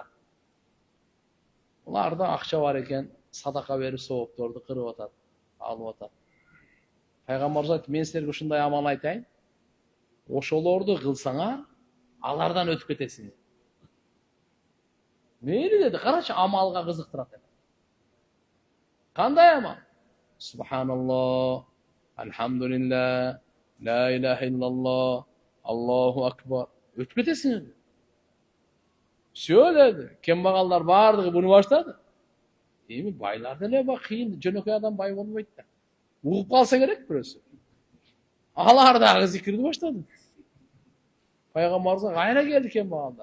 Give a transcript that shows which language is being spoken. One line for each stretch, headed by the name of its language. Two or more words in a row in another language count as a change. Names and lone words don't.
Kyrgyz: Буларда акча бар экен, садака берип соопторду кырып атат, алып атат. Пайгамбарыбыз айтты: "Мен силерге ушундай амал айтайын. Ошолорду кылсаңар, алардан өтүп кетесиңер." Мейли деди, карачы амалга кызыктырат. Кандай амал?
Arabic: سبحان الله، الحمد لله، لا إله إلا الله، الله أكبر.
Kyrgyz: Өтүп кетесиңер. Всё dedi. Кембагалдар бардыгы буну баштады. Эми байлар деле кыйын, жөнөкөй адам бай болбойт да. Угуп калса керек бирөөсү. Алар дагы зикирди баштады. Пайгамбарыбызга кайра келди кембагалдар.